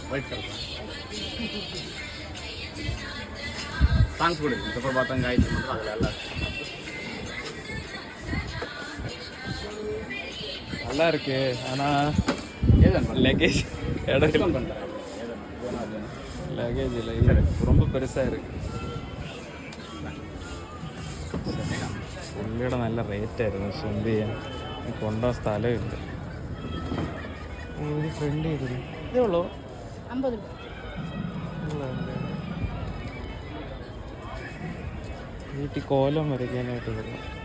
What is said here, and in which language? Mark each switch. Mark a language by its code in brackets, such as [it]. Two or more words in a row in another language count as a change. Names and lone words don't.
[en] white colour songs [ta] கூட இருக்கு. இப்போ பார்த்தா காய்ச்சி மட்டும் அதில் எல்லாம் நல்லா இருக்கு. ஆனால் லக்கேஜ் இடம் பண்ணுறேன். லக்கேஜ் இல்லை, ரொம்ப பெருசாக இருக்கு. [ml] പുള്ളിയുടെ നല്ല റേറ്റായിരുന്നു. പക്ഷെ എന്ത് ചെയ്യാൻ, കൊണ്ടുപോകാൻ സ്ഥലമില്ല. ഒരു ഫ്രണ്ട് ചെയ്തില്ല. ഇതേ ഉള്ളൂ 50 രൂപ. വീട്ടിൽ കോലം വരയ്ക്കാനായിട്ട് കൊള്ളാം.